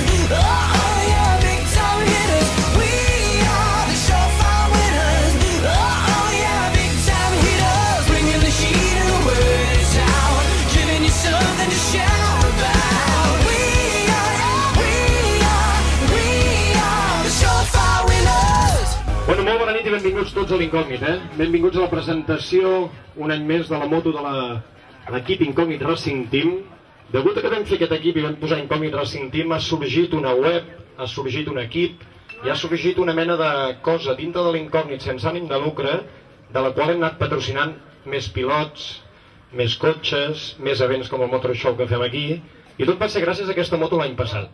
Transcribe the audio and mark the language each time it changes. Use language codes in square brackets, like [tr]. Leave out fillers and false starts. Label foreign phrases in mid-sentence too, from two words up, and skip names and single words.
[en] Oh yeah, big time hitters. We are the surefire winners. Oh yeah, big time hitters. Bringing the heat and the words out, giving you something to shout about. We are the surefire winners. [ca] Bueno, molt bona nit i benvinguts tots a l'Incògnit, Benvinguts a la presentació un any més de la moto de l'equip Incògnit Racing Team. Degut a que vam fer aquest equip i vam posar Incògnit Racing Team, ha sorgit una web, ha sorgit un equip i ha sorgit una mena de cosa dintre de l'Incògnit sense ànim de lucre, de la qual hem anat patrocinant més pilots, més cotxes, més events com el Motor Show que fem aquí, i tot va ser gràcies a aquesta moto l'any passat.